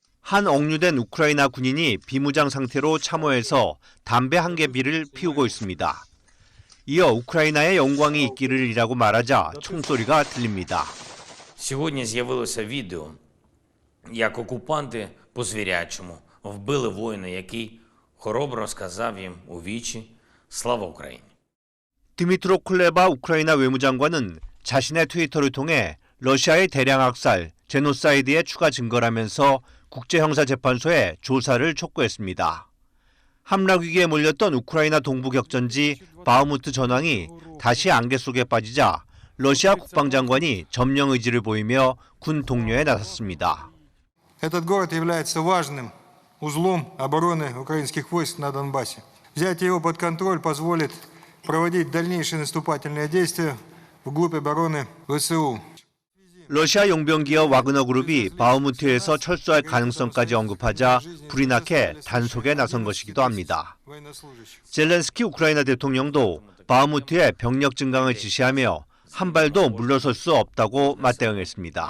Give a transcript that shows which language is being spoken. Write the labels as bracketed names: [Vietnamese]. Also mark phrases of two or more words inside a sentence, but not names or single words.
[Korean] 한 억류된 우크라이나 군인이 비무장 상태로 참호에서 담배 한 개비를 피우고 있습니다. 이어 우크라이나의 영광이 있기를이라고 말하자 총소리가 들립니다. [Ukrainian] Сьогодні з'явилося відео, як окупанти по-звірячому вбили воїна, який хоробро сказав їм у вічі «Слава Україні». [Korean] 드미트로 쿨레바 우크라이나 외무장관은 자신의 트위터를 통해 러시아의 대량 학살, 제노사이드의 추가 증거라면서 국제형사재판소에 조사를 촉구했습니다. 함락 위기에 몰렸던 우크라이나 동부 격전지 바흐무트 전황이 다시 안개 속에 빠지자 러시아 국방장관이 점령 의지를 보이며 군 독려에 나섰습니다. [Russian] Этот город является важным узлом обороны украинских войск на Донбассе. Взять его под контроль позволит проводить дальнейшие наступательные действия вглубь обороны ВСУ. [Korean] 러시아 용병기업 와그너 그룹이 바흐무트에서 철수할 가능성까지 언급하자 불이 나게 단속에 나선 것이기도 합니다. 젤렌스키 우크라이나 대통령도 바흐무트의 병력 증강을 지시하며 한 발도 물러설 수 없다고 맞대응했습니다.